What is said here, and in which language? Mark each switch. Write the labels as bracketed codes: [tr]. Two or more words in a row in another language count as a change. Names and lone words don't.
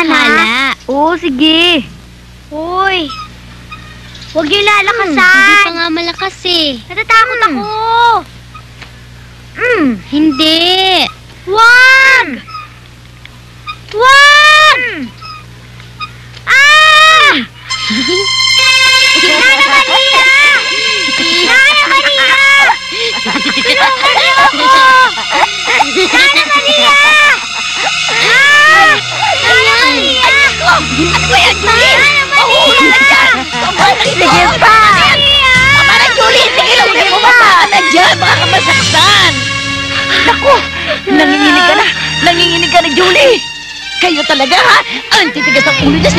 [tl] bahala. ha? Oo, sige. Hoy. Huwag niyo Hindi lalakasan. pa nga malakas eh. Natatakot ako. Hindi. Wag! Wag! Ah! Nana Maria! Nana Maria! Tulungan niyo ako! Nana Maria! Ah! Nana Maria! Ano ba yan, Julie? Nana Maria! Mahulog na dyan! Sige pa! Tama na, Julie! Sige lang, hindi mo ba? Nandyan, baka ka masaktan! Naku! Nanginginig ka na! Nanginginig ka na, Julie! Kayo talaga, ha? Ang titigas ang ulo niya.